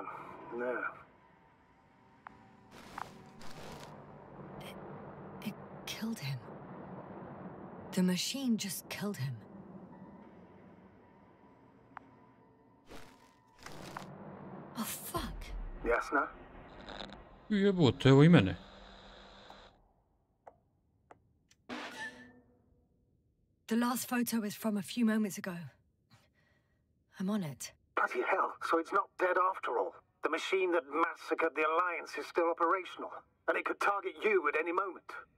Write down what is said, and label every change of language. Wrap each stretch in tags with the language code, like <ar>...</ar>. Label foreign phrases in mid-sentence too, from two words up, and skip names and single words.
<en>No. It killed him. The machine just killed him. Oh, fuck. Jasna?</en> <hr>Jebote, evo i mene.</hr> <en>The last photo is from a few moments ago. I'm on it. Bloody hell, so it's not dead after all. The machine that massacred the Alliance is still operational, and it could target you at any moment.</en>